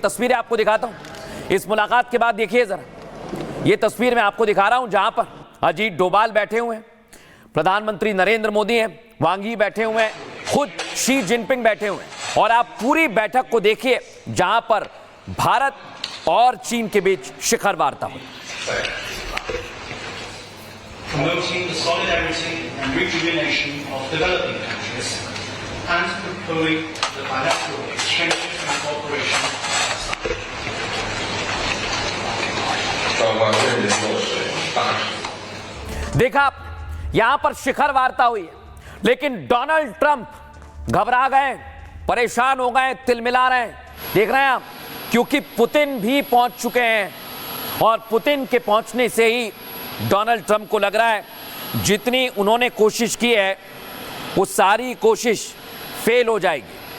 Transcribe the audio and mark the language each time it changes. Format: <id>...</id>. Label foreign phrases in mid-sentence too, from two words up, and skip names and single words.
<hi>तस्वीरें आपको दिखाता हूं इस मुलाकात के बाद। देखिए जरा, ये तस्वीर मैं आपको दिखा रहा हूं जहां पर अजीत डोभाल बैठे हुए हैं, प्रधानमंत्री नरेंद्र मोदी हैं, वांग यी बैठे हुए हैं, खुद शी जिनपिंग बैठे हुए हैं। और आप पूरी बैठक को देखिए जहां पर भारत और चीन के बीच शिखर वार्ता हुई।</hi> <en>Promoting the solidarity and rejuvenation of developing countries and promoting the bilateral exchanges and cooperation.</en> <zh>双方认真落实大事。</zh> <hi>देखा आप, यहां पर शिखर वार्ता हुई है, लेकिन डोनाल्ड ट्रंप घबरा गए, परेशान हो गए, तिलमिला रहे हैं। देख रहे हैं आप, क्योंकि पुतिन भी पहुंच चुके हैं और पुतिन के पहुंचने से ही डोनाल्ड ट्रंप को लग रहा है जितनी उन्होंने कोशिश की है वो सारी कोशिश फेल हो जाएगी।</hi>